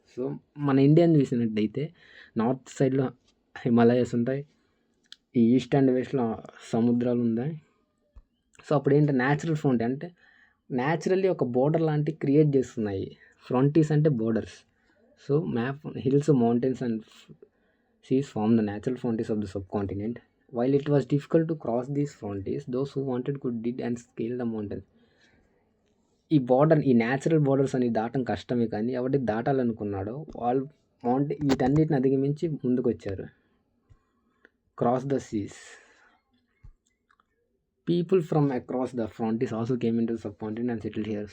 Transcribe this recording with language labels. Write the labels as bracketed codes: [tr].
[te] So మన ఇండియాని చూసినట్టయితే నార్త్ సైడ్లో హిమాలయాస్ ఉంటాయి, ఈ ఈస్ట్ అండ్ వెస్ట్లో సముద్రాలు ఉన్నాయి. సో అప్పుడు ఏంటి, న్యాచురల్ ఫ్రాంటీ అంటే న్యాచురల్లీ ఒక బోర్డర్ లాంటి క్రియేట్ చేస్తున్నాయి. ఫ్రాంటీస్ అంటే borders. [en] So map, hills, mountains and seas form the natural frontiers of the subcontinent. While it was difficult to cross these frontiers, those who wanted could did and scale the mountain. [te] ఈ natural borders అని దాటం కష్టమే, కానీ ఎవరికి దాటాలనుకున్నాడో వాళ్ళు వీటన్నిటిని అధిగమించి ముందుకు వచ్చారు. [en] Cross the seas. People from across the frontiers also came into subcontinent and settled here.